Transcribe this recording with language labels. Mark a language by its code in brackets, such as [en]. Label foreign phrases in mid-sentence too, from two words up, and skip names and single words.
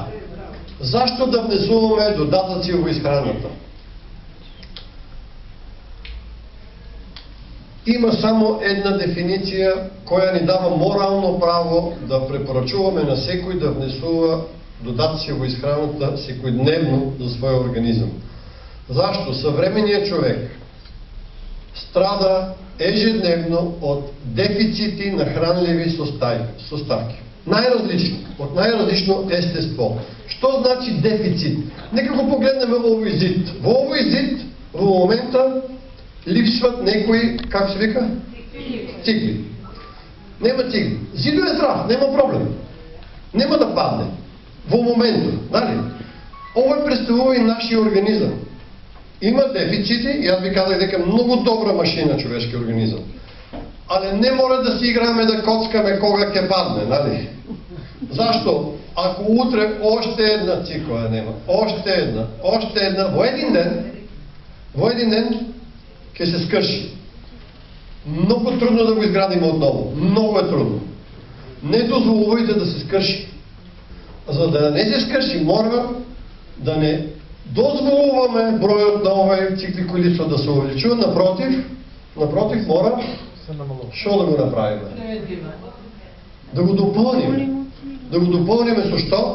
[mk] Защо да внесуваме додатъци во изхраната? Има само една дефиниция, која ни дава морално право да препоръчуваме на секој да внесува додатъци во изхраната секојдневно за своя организъм. [bg] Защо? Съвременният човек страда ежедневно от дефицити на хранливи съставки. От най-различно естество. [mk] Що значи дефицит? Нека го погледнем во овој зид. Во овој зид во момента липсват некои, как се вика? Цигли. Нема цигли. Зидо е здрав, нема проблем. Нема да падне. Во моментот, нали? Ова представува и нашиот организам. Има дефицити, и [bg] аз ви казах [mk] дека многу добра машина човешки организам. Але не мора да си играме да коцкаме кога ќе падне, нали? Зашто? Ако утре [bg] още една [mk] цикла нема, [bg] още една, [mk] во еден ден ќе се скрши. [bg] Много трудно да го изградим отново. [mk] Много е трудно. Не дозволувайте да се скрши. За да не се скрши, мора да не дозволуваме бројот на овој цикли количество да се увеличува. Напротив, мора што да го направиме? Да го допълниме. Да го допълниме со што?